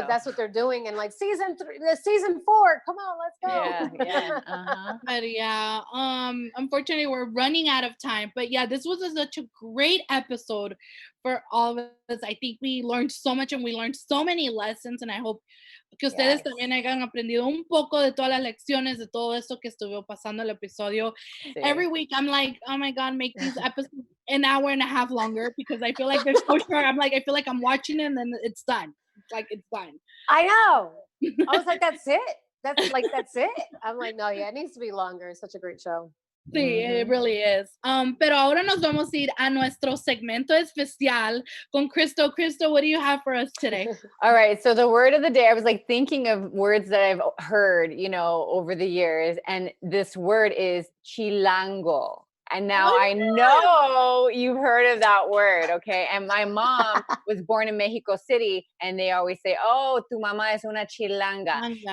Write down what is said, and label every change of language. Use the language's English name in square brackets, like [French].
[English] if that's what they're doing in like season 4, come on, let's go. Yeah. Uh-huh. But yeah, unfortunately we're running out of time. But yeah, this was such a great episode for all of us. I think we learned so much and we learned so many lessons, and I hope [Spanish] que ustedes [English] Yes. [Spanish] también hayan aprendido un poco de todas las lecciones de todo esto que estuvo pasando el episodio. Sí. [English] Every week I'm like, oh my god, make these episodes an hour and a half longer because I feel like they're so short. I'm like, I feel like I'm watching it and then it's done. It's like it's done. I know. I was like, that's it. That's it. I'm like, no, yeah, it needs to be longer. It's such a great show. [Spanish] Sí, [English] it really is. [Spanish] Pero ahora nos vamos a ir a nuestro segmento especial con Crystal. [English] Crystal, what do you have for us today? All right. So the word of the day, I was like thinking of words that I've heard, over the years. And this word is chilango. And now I know you've heard of that word. Okay. And my mom was born in Mexico City, and they always say, oh, [Spanish] tu mamá es una chilanga.